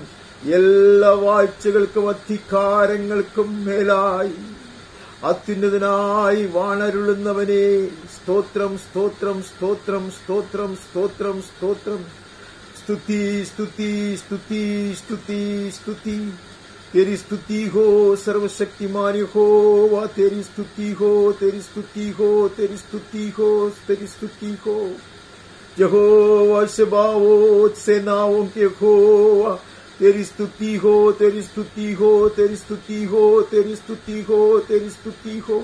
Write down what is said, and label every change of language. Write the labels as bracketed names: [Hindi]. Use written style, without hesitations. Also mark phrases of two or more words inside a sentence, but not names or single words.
[Malayalam] എല്ലാ വാഴ്ചകൾക്കും അധികാരങ്ങൾക്കും മേലായി അത്യുന്നതനായി വാണരുളുന്നവനേ സ്തോത്രം സ്തോത്രം സ്തോത്രം സ്തോത്രം സ്തോത്രം സ്തോത്രം. സ്തുതി സ്തുതി സ്തുതി സ്തുതി സ്തുതി. [Hindi] तेरी स्तुति हो सर्वशक्तिमान यहोवा, तेरी स्तुति हो, तेरी स्तुति हो, तेरी स्तुति हो, तेरी स्तुति हो. यहोवा शबाओत सेनाओं के यहोवा, तेरी स्तुति हो, तेरी स्तुति हो, तेरी स्तुति हो, तेरी स्तुति हो, तेरी स्तुति हो.